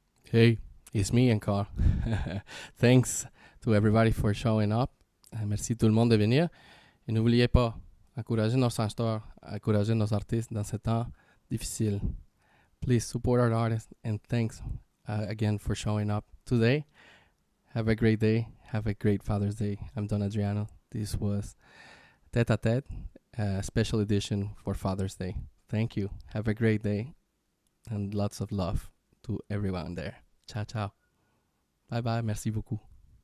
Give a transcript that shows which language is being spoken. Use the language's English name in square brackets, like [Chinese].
[English] Hey, it's me encore. Thanks to everybody for showing up. [French] Merci tout le monde de venir. Et n'oubliez pas, encouragez nos chanteurs, encouragez nos artistes dans ce temps difficile. [English] Please support our artists and thanks again for showing up today. Have a great day. Have a great Father's Day. I'm Don Adriano. This was Tête à Tête, special edition for Father's Day. Thank you. Have a great day and lots of love to everyone there. [Italian] Ciao, ciao. [English] Bye bye. [French] Merci beaucoup.